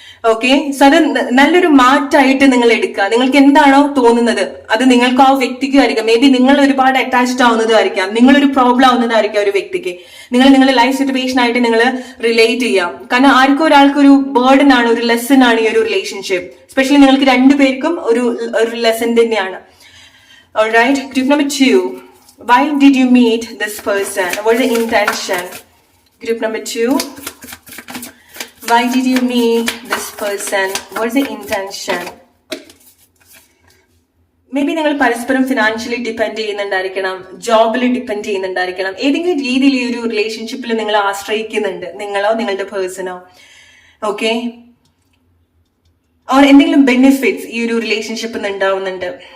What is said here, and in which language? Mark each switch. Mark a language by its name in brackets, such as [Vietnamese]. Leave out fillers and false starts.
[Malayalam] Okay, so അത് നല്ലൊരു മാറ്റമായിട്ട് നിങ്ങൾ എടുക്കുക. നിങ്ങൾക്ക് എന്താണോ തോന്നുന്നത് അത് നിങ്ങൾക്ക് ആ വ്യക്തിക്കും ആയിരിക്കാം. മേ ബി നിങ്ങൾ ഒരുപാട് അറ്റാച്ച്ഡ് ആവുന്നതായിരിക്കാം, നിങ്ങളൊരു പ്രോബ്ലം ആവുന്നതായിരിക്കാം ഒരു വ്യക്തിക്ക്. നിങ്ങളുടെ ലൈഫ് സിറ്റുവേഷൻ ആയിട്ട് നിങ്ങൾ റിലേറ്റ് ചെയ്യാം. കാരണം ആർക്കും ഒരാൾക്ക് ഒരു ബേർഡൻ ആണ്, ഒരു ലെസൺ ആണ് ഈ ഒരു റിലേഷൻഷിപ്പ്. സ്പെഷ്യലി നിങ്ങൾക്ക് രണ്ടുപേർക്കും ഒരു ലെസൺ തന്നെയാണ്. [English] Alright, group number 2. Why did you meet this person? What is the intention? Group number 2. Why did you meet this person? What is the intention? [Malayalam] May be നിങ്ങൾ പരസ്പരം financially depend ചെയ്യുന്നുണ്ടായിരിക്കണം, ജോബിൽ depend ചെയ്യുന്നുണ്ടായിരിക്കണം. ഏതെങ്കിലും രീതിയിൽ ഈ ഒരു റിലേഷൻഷിപ്പിൽ നിങ്ങൾ ആശ്രയിക്കുന്നുണ്ട്, നിങ്ങളോ നിങ്ങളുടെ പേഴ്സണോ. ഓക്കെ, ഓർ എന്തെങ്കിലും ബെനിഫിറ്റ്സ് ഈ ഒരു റിലേഷൻഷിപ്പിൽ നിന്ന് ഉണ്ടാവുന്നുണ്ട്.